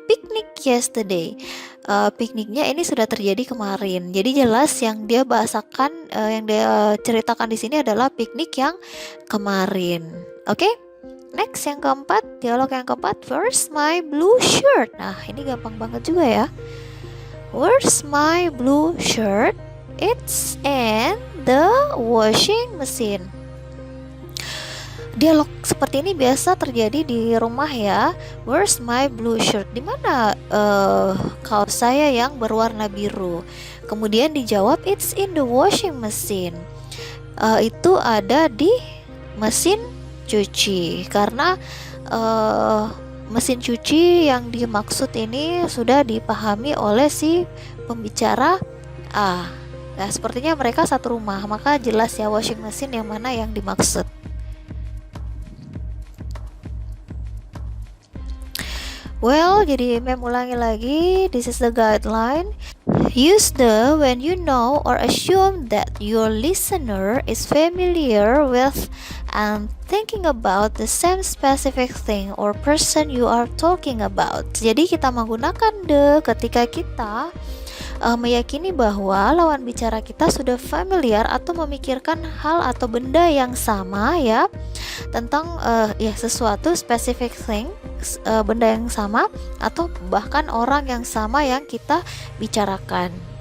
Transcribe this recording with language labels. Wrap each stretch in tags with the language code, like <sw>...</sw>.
<en>Picnic yesterday.</en> <id>Pikniknya ini sudah terjadi kemarin. Jadi jelas yang dia bahasakan, yang dia ceritakan di sini adalah piknik yang kemarin. Oke? Next yang keempat, dialog yang keempat,</id> <en>where's my blue shirt?</en> <id>Nah, ini gampang banget juga ya.</id> <en>Where's my blue shirt? It's in the washing machine.</en> <id>Dialog seperti ini biasa terjadi di rumah ya.</id> <en>Where's my blue shirt?</en> <id>Di mana kaos saya yang berwarna biru? Kemudian dijawab</id> <en>it's in the washing machine.</en> <id>Itu ada di mesin cuci karena mesin cuci yang dimaksud ini sudah dipahami oleh si pembicara A. Nah, sepertinya mereka satu rumah, maka jelas ya washing machine yang mana yang dimaksud.</id> <en>Well,</en> <id>jadi mem ulangi lagi.</id> <en>This is the guideline. Use the when you know or assume that your listener is familiar with and thinking about the same specific thing or person you are talking about.</en> <id>Jadi kita menggunakan the ketika kita meyakini bahwa lawan bicara kita sudah familiar atau memikirkan hal atau benda yang sama ya tentang sesuatu specific thing, benda yang sama atau bahkan orang yang sama yang kita bicarakan.</id>